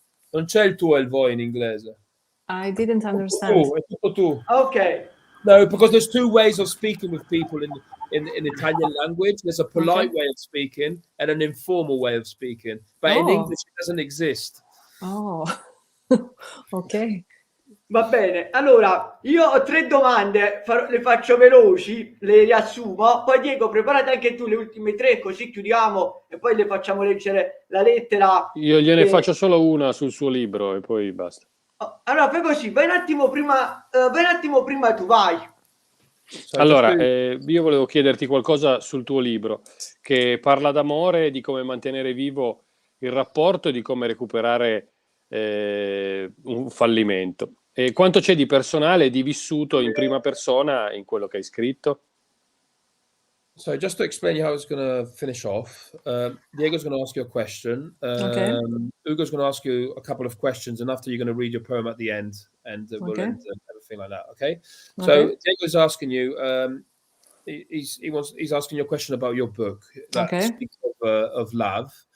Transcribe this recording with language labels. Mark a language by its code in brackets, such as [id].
[it] Non c'è il tu e il voi in inglese. [en] I didn't understand. [it] È tutto tu. Ok. [en] No, because there's two ways of speaking with people in Italian language. There's a polite way of speaking and an informal way of speaking. But in English it doesn't exist. Oh, ok. [it] Va bene, allora io ho 3 domande, le faccio veloci, le riassumo, poi Diego preparate anche tu le ultime 3 così chiudiamo e poi le facciamo leggere la lettera. Io gliene faccio solo una sul suo libro e poi basta. Allora fai così, vai un attimo prima tu, vai. Allora, io volevo chiederti qualcosa sul tuo libro, che parla d'amore, di come mantenere vivo il rapporto e di come recuperare un fallimento. E quanto c'è di personale e di vissuto in prima persona in quello che hai scritto? [en] So just to explain you how it's going to finish off, Diego's going to ask you a question. Ugo's going to ask you a couple of questions, and after you're going to read your poem at the end, and we'll end everything like that. Okay. So Diego's asking you. He's asking you a question about your book that speaks of love.